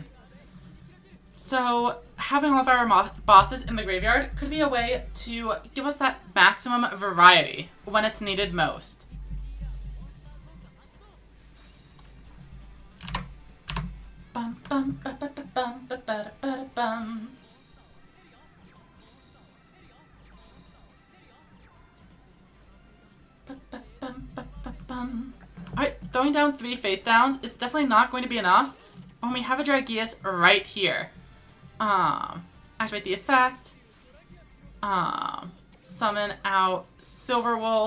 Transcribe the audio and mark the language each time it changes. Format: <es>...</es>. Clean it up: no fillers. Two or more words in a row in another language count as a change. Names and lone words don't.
<en>So having all of our bosses in the graveyard could be a way to give us that maximum variety when it's needed most. Bum, bum, ba, ba, ba, bum, ba, ba, ba, ba, bum. Alright, throwing down 3 face downs is definitely not going to be enough when we have a Dragius right here. Activate the effect. Summon out Silverwolf.</en>